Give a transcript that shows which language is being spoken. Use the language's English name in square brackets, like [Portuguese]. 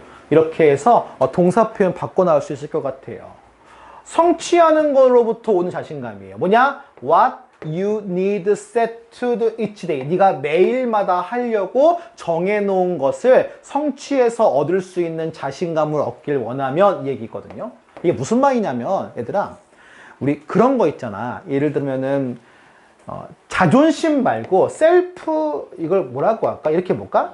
[Korean] 이렇게 해서 동사 표현 바꿔 나올 수 있을 것 같아요. 성취하는 거로부터 오는 자신감이에요. 뭐냐? [English] What you need set to do each day. [Korean] 네가 매일마다 하려고 정해놓은 것을 성취해서 얻을 수 있는 자신감을 얻길 원하면 이 얘기거든요. 이게 무슨 말이냐면 얘들아, 우리 그런 거 있잖아. 예를 들면은 자존심 말고 셀프, 이걸 뭐라고 할까? 이렇게 볼까?